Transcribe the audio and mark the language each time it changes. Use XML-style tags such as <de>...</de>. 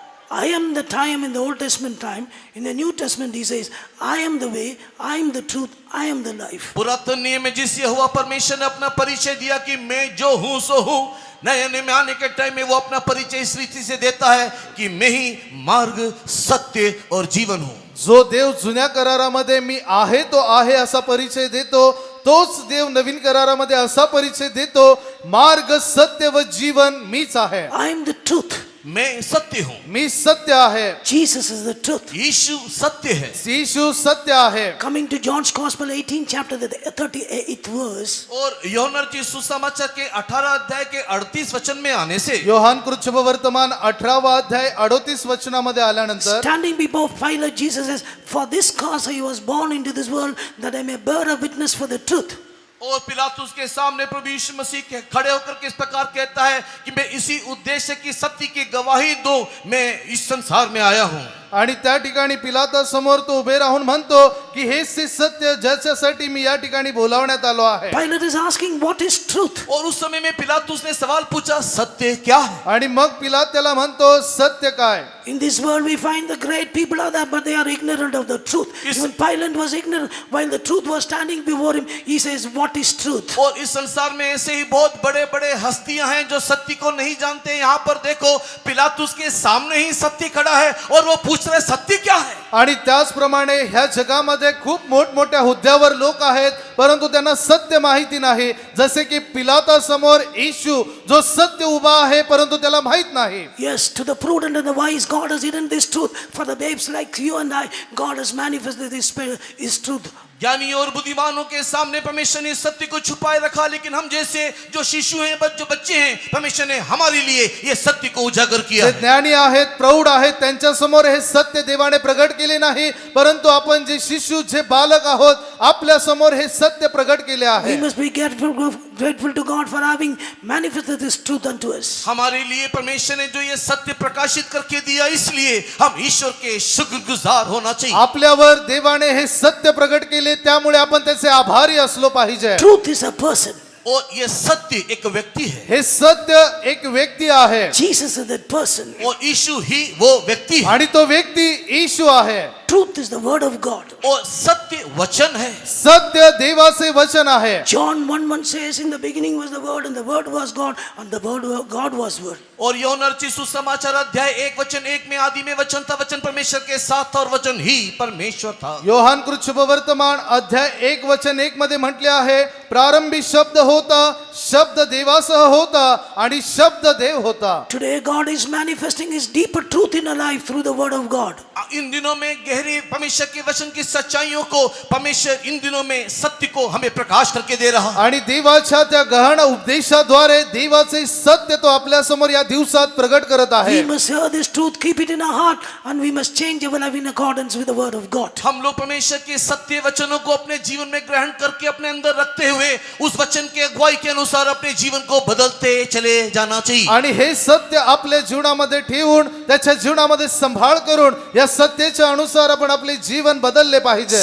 <en>I am the time in the Old Testament time. In the New Testament he says, I am the way, I am the truth, I am the life.</en> <hi>पुरातन नियम में जिस यहोवा परमेश्वर ने अपना परिचय दिया कि मैं जो हूँ सो हूँ, नए नियम में आने के टाइम में वो अपना परिचय इस रीति से देता है कि मैं ही मार्ग, सत्य और जीवन हूँ।</hi> <mr>जो देव जुन्या करारामध्ये मी आहे तो आहे असा परिचय देतो, तोच देव नवीन करारामध्ये असा परिचय देतो, मार्ग, सत्य व जीवन मीच आहे.</mr> <en>I am the truth.</en> <hi>मैं सत्य हूँ।</hi> <mr>मी सत्य आहे.</mr> <en>Jesus is the truth.</en> <hi>यीशु सत्य है।</hi> <mr>यीशु सत्य आहे.</mr> <en>Coming to John's Gospel 18 chapter the 38th verse.</en> <hi>और यूहन्ना की सुसमाचार के 18 अध्याय के 38 वचन में आने से</hi> <mr>योहान कृत वर्तमान 18वा अध्याय 38 वचनामध्ये आल्यानंतर</mr> <en>Standing before Pilate, Jesus says, for this cause I was born into this world, that I may bear a witness for the truth.</en> <hi>और पिलातुस के सामने प्रभु यीशु मसीह के खड़े होकर के इस प्रकार कहता है कि मैं इसी उद्देश्य की सत्य की गवाही दूं, मैं इस संसार में आया हूं।</hi> <mr>आणि त्या ठिकाणी पिलाता समोर तो उभे राहून म्हणतो की हेच ते सत्य ज्याच्यासाठी मी या ठिकाणी बोलावण्यात आलो आहे.</mr> <en>Pilate is asking, what is truth?</en> <hi>और उस समय में पिलातुस ने सवाल पूछा, सत्य क्या है?</hi> <mr>आणि मग पिलात त्याला म्हणतो सत्य काय.</mr> <en>In this world we find the great people are there, but they are ignorant of the truth. Yes. Even Pilate was ignorant. While the truth was standing before him, he says, what is truth?</en> <hi>और इस संसार में ऐसे ही बहुत बड़े बड़े हस्तियां हैं जो सत्य को नहीं जानते। यहाँ पर देखो, पिलातुस के सामने ही सत्य खड़ा है और वो पूछ रहे सत्य क्या है।</hi> <mr>आणि त्याचप्रमाणे ह्या जगामध्ये खूप मोठमोठ्या हुद्द्यावर लोक आहेत, परंतु त्यांना सत्य माहिती नाही. जसे की पिलाता समोर येशू जो सत्य उभा आहे, परंतु त्याला माहित नाही.</mr> <en>Yes, to the prudent and the wise, God has hidden this truth. For the babes like you and I, God has manifested His truth.</en> <hi>ज्ञानी और बुद्धिमानों के सामने परमेश्वर ने सत्य को छुपाए रखा, लेकिन हम जैसे जो शिशु हैं, जो बच्चे हैं, परमेश्वर ने हमारे लिए ये सत्य को उजागर किया</hi> <mr>जे</mr> <hi>है।</hi> <mr>ज्ञानी आहेत, प्रौढ आहेत, त्यांच्या समोर हे सत्य देवाने प्रगट केले नाही, परंतु आपण जे शिशु, जे बालक आहोत, आपल्या समोर हे सत्य प्रगट केले</mr> <en>We</en> <mr>आहे.</mr> <en>must be grateful to God for having manifested this truth unto us.</en> <hi>हमारे लिए परमेश्वर ने जो ये सत्य प्रकाशित करके दिया, इसलिए हम ईश्वर के शुक्रगुजार होना चाहिए।</hi> <mr>आपल्यावर देवाने हे सत्य प्रगट केले, त्यामुळे आपण त्याचे आभारी असलो पाहिजे.</mr> <en>Truth is a person.</en> <hi>और ये सत्य एक व्यक्ति है,</hi> <mr>हे सत्य एक व्यक्ती आहे</mr> <en>Jesus is that person.</en> <hi>और यीशु ही वो व्यक्ति है।</hi> <mr>आणि तो व्यक्ती येशू आहे.</mr> <en>Truth is the word of God.</en> <hi>और सत्य वचन है।</hi> <mr>सत्य देवाचे वचन आहे.</mr> <en>John 1:1 says, in the beginning was the word, and the word was God, and the word God was word.</en> <hi>और यूहन्ना रचित सुसमाचार अध्याय 1:1 में आदि में वचन था, वचन परमेश्वर के साथ था और वचन ही परमेश्वर था।</hi> <mr>योहान कृत शुभवर्तमान अध्याय 1:1 मध्ये म्हटले आहे, प्रारंभी शब्द होता, शब्द देवासह होता आणि शब्द देव होता.</mr> <en>Today God is manifesting his deeper truth in our life through the word of God.</en> <hi>इन दिनों में गहरी परमेश्वर के वचन की सच्चाइयों को परमेश्वर इन दिनों में सत्य को हमें प्रकाश करके दे रहा है।</hi> <mr>आणि देवाच्या त्या गहन उपदेशाद्वारे देवाचे सत्य तो आपल्या समोर या दिवसात प्रगट करत</mr> <en>We</en> <mr>आहे.</mr> <en>must hear this truth, keep it in our heart, and we must change our life in accordance with the word of God.</en> <hi>हम लोग परमेश्वर के सत्य वचनों को अपने जीवन में ग्रहण करके अपने अंदर रखते हुए उस वचन के अगुवाई के अनुसार अपने जीवन को बदलते चले जाना चाहिए।</hi> <mr>आणि हे सत्य आपल्या जीवनामध्ये ठेवून त्याच्या जीवनामध्ये संभाळ करून या सत्याच्या अनुसार आपण आपले जीवन बदलले पाहिजे.</mr>